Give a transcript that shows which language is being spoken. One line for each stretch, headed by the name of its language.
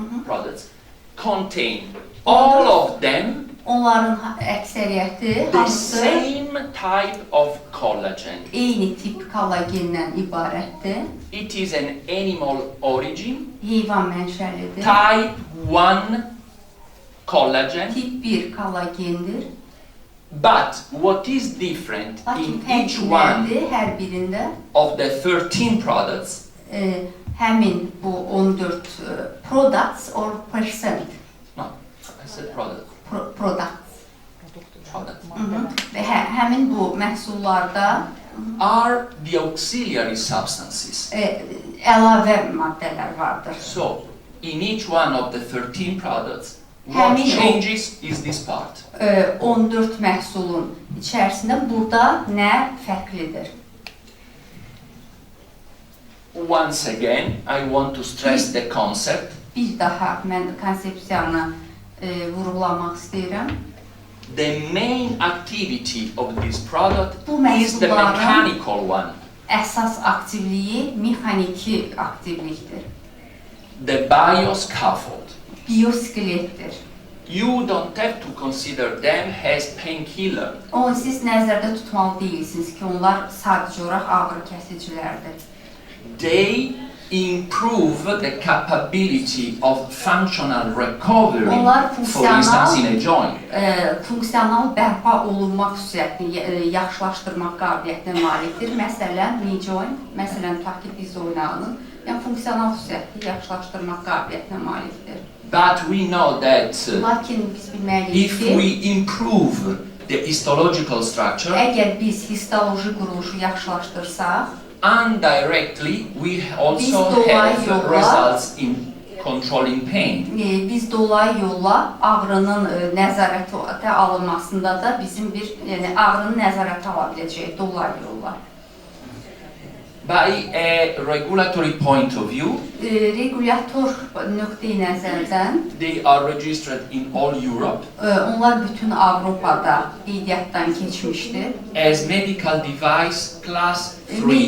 English: products, contain all of them
Azerbaijani: onların əksəriyyəti
English: the
Azerbaijani: hamısı
English: same type of collagen.
Azerbaijani: eyni tip kollagendən ibarətdir.
English: It is an animal origin,
Azerbaijani: Heyvan mənşəlidir.
English: type 1 collagen,
Azerbaijani: Tip 1 kollagendir.
English: but what is different
Azerbaijani: Lakin
English: in each one
Azerbaijani: tərkiblərdir hər birində
English: of the 13 products
Azerbaijani: həmin bu
English: 14 products or percent no, I said product. products. Product.
Azerbaijani: Və həmin bu məhsullarda
English: Are the auxiliary substances.
Azerbaijani: əlavə maddələr vardır.
English: So, in each one of the 13 products, what
Azerbaijani: Həmin o-
English: changes is this part.
Azerbaijani: 14 məhsulun içərisində burada nə fərqlidir?
English: Once again, I want to stress the concept.
Azerbaijani: Bir daha mən konsepsiyanı vurğulamaq istəyirəm.
English: The main activity of this product
Azerbaijani: Bu
English: is the
Azerbaijani: məhsulların
English: mechanical one.
Azerbaijani: əsas aktivliyi mexaniki aktivlikdir.
English: The bioscaffold.
Azerbaijani: Bioskeletdir.
English: You don't have to consider them as painkiller.
Azerbaijani: Onu siz nəzərdə tutmalı deyilsiniz ki, onlar sadəcə olaraq ağrı kəsicilərdir.
English: They improve the capability of functional recovery,
Azerbaijani: Onlar
English: for instance, in a joint.
Azerbaijani: Funksional bərpa olunmaq xüsusiyyətini yaxşılaşdırmaq qabiliyyətinə malikdir. Məsələn, knee joint, məsələn, tutaq ki, diz oynağının, yəni funksional xüsusiyyətini yaxşılaşdırmaq qabiliyyətinə malikdir.
English: But we know that
Azerbaijani: Lakin biz bilməliyik
English: if
Azerbaijani: ki,
English: we improve the histological structure,
Azerbaijani: əgər biz histoloji quruluşu yaxşılaşdırsaq,
English: indirectly we also
Azerbaijani: Biz dolayı
English: have
Azerbaijani: yolla-
English: results in controlling pain.
Azerbaijani: biz dolayı yolla ağrının nəzarətə alınmasında da bizim bir yəni ağrını nəzarətə ala biləcəyik dolayı yolla.
English: By a regulatory point of view,
Azerbaijani: Regulator nöqteyi nəzərdən
English: they are registered in all Europe
Azerbaijani: onlar bütün Avropada qeydiyyatdan keçmişdir.
English: as medical device class 3